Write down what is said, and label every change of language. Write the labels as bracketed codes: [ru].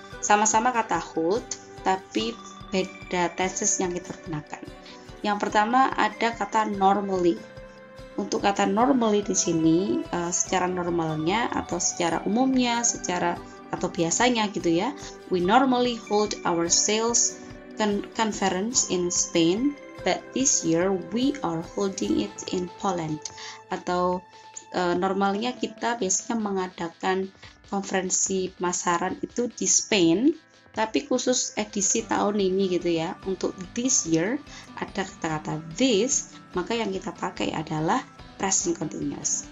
[id] Sama-sama kata hold, tapi beda tenses yang kita gunakan. Yang pertama ada kata normally. Untuk kata normally di sini secara normalnya atau secara umumnya, atau biasanya gitu ya. [en] We normally hold our sales conference in Spain, but this year we are holding it in Poland. [id] Atau normalnya kita biasanya mengadakan konferensi pemasaran itu di Spain, tapi khusus edisi tahun ini gitu ya. Untuk this year ada kata-kata this, maka yang kita pakai adalah present continuous.